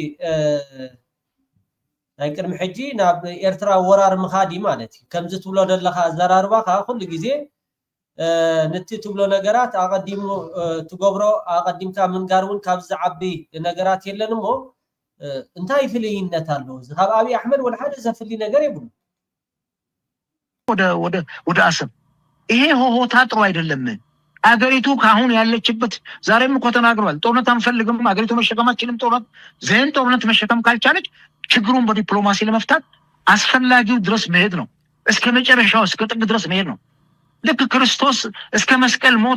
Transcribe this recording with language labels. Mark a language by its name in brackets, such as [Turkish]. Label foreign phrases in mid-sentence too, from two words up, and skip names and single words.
[Tigrinya] ናይ ቅድሚ ሕጂ ናብ ኤርትራ ወራር ምኻዲ ማለት እዩ። ከምዚ ትብሎ ዘለካ ኣዘራርባካ ኩሉ ግዜ ነቲ ትብሎ ነገራት ኣቐዲሙ ትገብሮ ኣቐዲምካ ምንጋር እውን ካብ ዝዓቢ ነገራት የለን እሞ እንታይ ፍልይነት ኣለዎ? እዚ ካብ ኣብይ ኣሕመድ ወደ ሓደ ዘፍልይ ነገር የብሉ [Amharic] ወደ አሰብ። ይሄ ሆሆታ ጥሩ አይደለም። አገሪቱ ካሁን ያለችበት ዛሬም እኮ ተናግሯል። ጦርነት አንፈልግም፣ አገሪቱ መሸከማችንም ጦርነት መሸከም ካልቻለች ችግሩን በዲፕሎማሲ ለመፍታት አስፈላጊው ድረስ መሄድ ነው። እስከ መጨረሻው እስከ ጥግ ድረስ መሄድ ነው። ልክ ክርስቶስ እስከ መስቀል ሞት